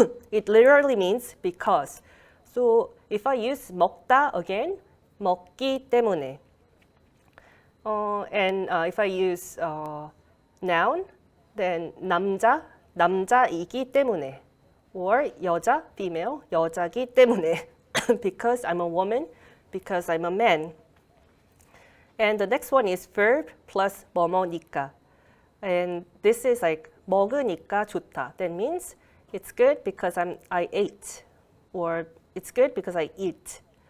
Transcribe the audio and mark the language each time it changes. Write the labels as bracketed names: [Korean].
[English] It literally means because. So if I use 먹다 again, [Korean] 먹기 때문에. [English] And if I use noun, then [Korean] 남자이기 때문에. Or 여자, female, 여자기 때문에. [English] Because I'm a woman, because I'm a man. And the next one is verb plus 뭐뭐니까. And this is like [Korean] 먹으니까 좋다. [English] That means it's good because I ate. Or it's good because I eat.